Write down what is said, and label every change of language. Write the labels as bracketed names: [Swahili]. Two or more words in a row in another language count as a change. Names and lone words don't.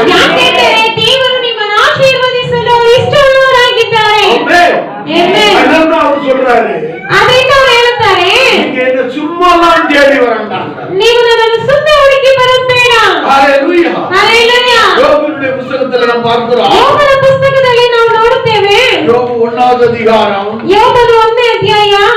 [Kannada] ಯಾಕೆಂದರೆ ದೇವರು ನಿಮ್ಮನ್ನು ಆಶೀರ್ವದಿಸಲು ಇಷ್ಟವುಳ್ಳವರಾಗಿದ್ದಾರೆ. [Tamil] ஆமென். [Kannada] ಆಮೆನ್. [Tamil] அதான் அவர் சொல்றாரு, [Kannada] ಅದರಿಂದ ಅವರು ಹೇಳುತ್ತಾರೆ, [Tamil] நீங்க என்ன சும்மாலாம் தேடி வரண்டாங்க. [Kannada] ನೀವು ನನ್ನನ್ನು ಸುಮ್ಮನೆ ಹುಡುಕಿ ಬರೋದು ಬೇಡ. [Tamil] ஹalleluya. [Kannada] ಹಲ್ಲೆಲೂಯಾ. [Tamil] யோபுவினுடைய புத்தகத்துல நாம் பார்க்கிறோம். [Kannada] ಯೋಬನ ಪುಸ್ತಕದಲ್ಲಿ ನಾವು ನೋಡುತ್ತೇವೆ. [Tamil] யோபு 1வது அதிகாரம் [Kannada] ಯೋಬನ 1ನೇ ಅಧ್ಯಾಯ